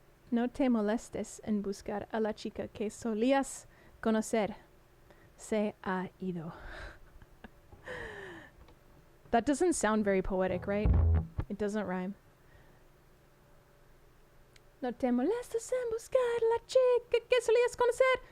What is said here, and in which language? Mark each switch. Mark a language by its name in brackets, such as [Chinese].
[Spanish] No te molestes en buscar a la chica que solías conocer. Se ha ido. [English] That doesn't sound very poetic, right? It doesn't rhyme. [Spanish] No te molestes en buscar a la chica que solías conocer.